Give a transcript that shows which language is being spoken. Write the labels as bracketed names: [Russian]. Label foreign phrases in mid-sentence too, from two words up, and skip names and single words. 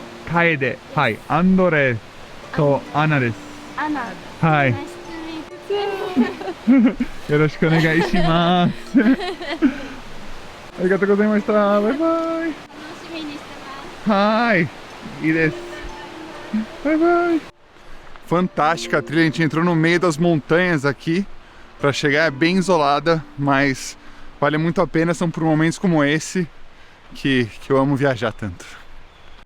[Japanese] 楓。はい。アンドレとアナです。アナはい。 [English] nice to meet [Japanese] よろしくお願いします。ありがとうございました。バイバイ。楽しみにしてます。はい。いいです。バイバイ。 [Portuguese] Fantástica a trilha, a gente entrou no meio das montanhas aqui. Para chegar é bem isolada, mas vale muito a pena. São por momentos como esse que eu amo viajar tanto.